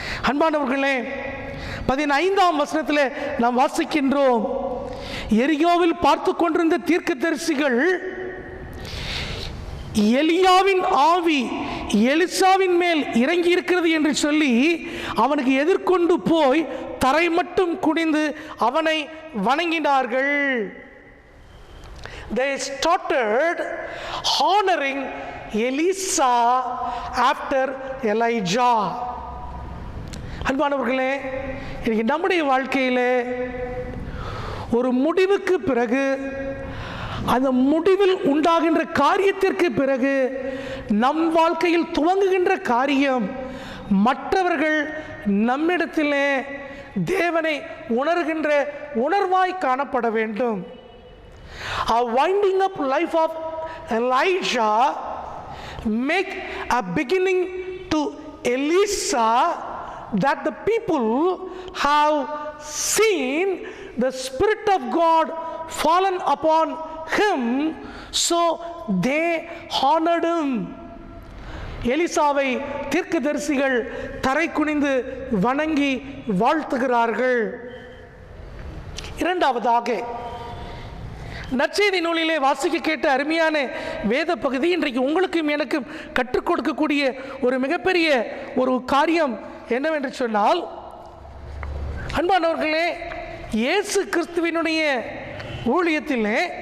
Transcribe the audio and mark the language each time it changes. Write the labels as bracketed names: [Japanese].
[Tamil] அன்பானவர்களே, 15ஆம் வசனத்தில் நாம் வாசிக்கின்றோம், எரிகோவில் பார்த்து கொண்டிருந்த தீர்க்கதரிசிகள் எலியாவின் ஆவி எலிசாவின் மேல் இறங்கி இருக்கிறது என்று சொல்லி அவனுக்கு எதிர்கொண்டு போய் தரை மட்டும் குனிந்து அவனை வணங்கினார்கள். [English] They started honoring Elisa after Elijah. [Tamil] அன்பானவர்களே, இன்னைக்கு நம்முடைய வாழ்க்கையிலே ஒரு முடிவுக்கு பிறகு, அந்த முடிவில் உண்டாகின்ற காரியத்திற்கு பிறகு நம் வாழ்க்கையில் துவங்குகின்ற காரியம் மற்றவர்கள் நம்மிடத்திலே தேவனை உணர்கின்ற உணர்வாய் காணப்பட வேண்டும். [English] A winding up life of Elijah make a beginning to Elisa, that the people have seen the Spirit of God fallen upon him, so they honored him. [Tamil] எலிசாவை தீர்க்கதரிசிகள் தரை குனிந்து வணங்கி வாழ்த்துகிறார்கள். இரண்டாவதாக, நற்செய்தி நூலிலே வாசிக்க கேட்ட அருமையான வேத பகுதி இன்றைக்கு உங்களுக்கும் எனக்கும் கற்றுக் கொடுக்கக்கூடிய ஒரு மிகப்பெரிய ஒரு காரியம் என்னவென்று சொன்னால், அன்பானவர்களே, இயேசு கிறிஸ்துவினுடைய ஊழியத்திலே